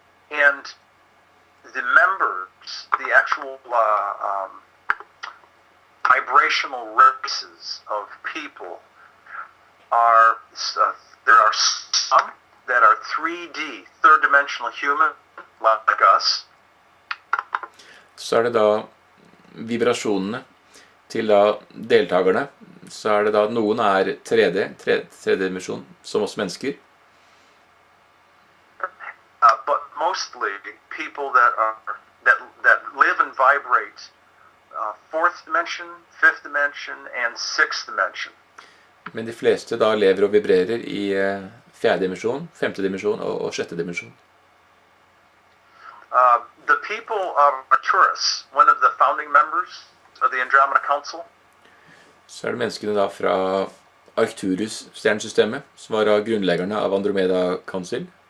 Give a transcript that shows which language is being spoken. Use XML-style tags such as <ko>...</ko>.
<en>And the members, the actual vibrational races of people are, there are some that are 3D, third-dimensional human, like us.</en> <no>Så er det da vibrasjonene til da deltakerne. Så er det da noen er 3D, tredje dimensjon, som oss mennesker.</no> <en>But mostly people that live and vibrate fourth dimension, fifth dimension, and sixth dimension.</en> <no>Men de fleste da lever og vibrerer i fjerde dimensjon, femte dimensjon og sjette dimensjon.</no> <en>The people of Arcturus, one of the founding members of the Andromeda Council,</en> <no>så er det menneskene da fra Arcturus-stjernesystemet, som var av grunnleggerne av Andromeda Council.</no>